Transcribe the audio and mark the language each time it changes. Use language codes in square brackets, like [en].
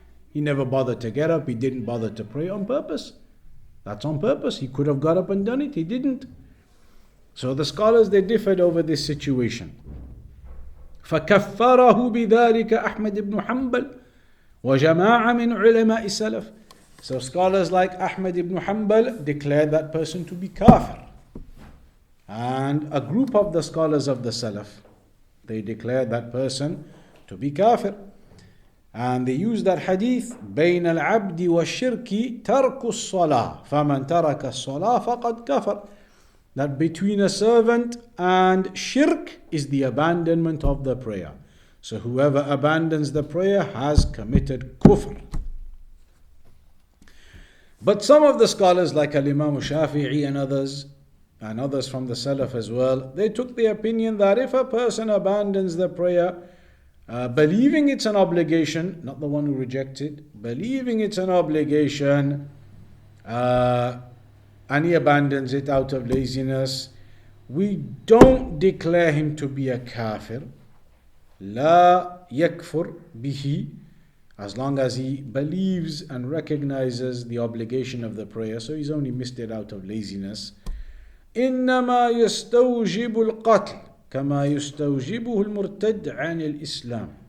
[en] He never bothered to get up, he didn't bother to pray on purpose. That's on purpose. He could have got up and done it, he didn't. So the scholars, they differed over this situation. [ar] فكفره بذلك أحمد بن حنبل وجماعة من علماء السلف. [en] So scholars like Ahmad ibn Hanbal declared that person to be kafir. And a group of the scholars of the Salaf, they declared that person to be kafir. And they used that hadith, [ar] بين العبد والشرك ترك الصلاة فمن ترك الصلاة فقد كفر. [en] That between a servant and shirk is the abandonment of the prayer. So whoever abandons the prayer has committed kufr. But some of the scholars like Al-Imaam Shafi'i and others from the Salaf as well, they took the opinion that if a person abandons the prayer, believing it's an obligation, not the one who rejects it, believing it's an obligation, and he abandons it out of laziness, we don't declare him to be a kafir. [ar] لا يكفر به, [en] as long as he believes and recognizes the obligation of the prayer, so he's only missed it out of laziness. [ar] إنما يستوجب القتل كما يستوجبه المرتد عن الإسلام.